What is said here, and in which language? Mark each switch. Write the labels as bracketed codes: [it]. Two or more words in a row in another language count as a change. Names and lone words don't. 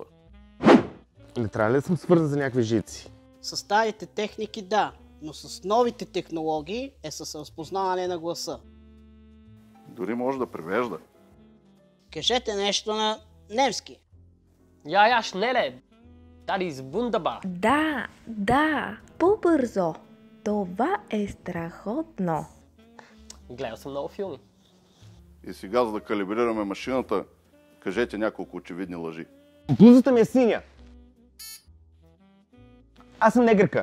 [bg] Не трябва ли да съм свързан за някакви жици? С старите техники да, но с новите технологии е с разпознаване на гласа. Дори може да превежда. Кажете нещо на немски. [de] Ja, schnelle! Das ist wunderbar. [bg] Да, по-бързо. Това е страхотно. Гледал съм много филми. И сега, за да калибрираме машината, кажете няколко очевидни лъжи. Блузата ми е синя. Аз съм негърка.